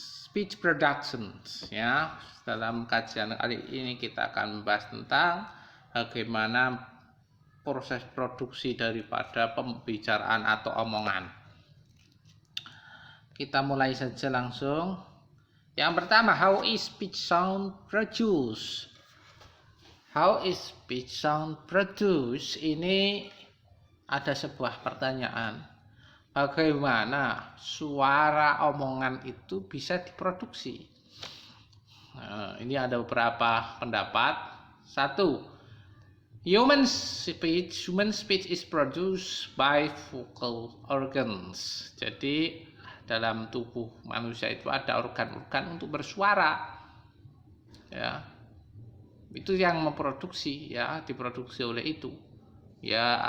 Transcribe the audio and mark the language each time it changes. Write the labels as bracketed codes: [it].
[id] Speech productions, ya. Dalam kajian kali ini kita akan membahas tentang bagaimana proses produksi daripada pembicaraan atau omongan. Kita mulai saja langsung. [en] Yang pertama, how is speech sound produced? How is speech sound produced? [id] Ini ada sebuah pertanyaan. Bagaimana suara omongan itu bisa diproduksi? Nah, ini ada beberapa pendapat. [en] Satu, human speech is produced by vocal organs. [id] Jadi dalam tubuh manusia itu ada organ-organ untuk bersuara, ya, itu yang memproduksi, ya, diproduksi oleh itu, ya.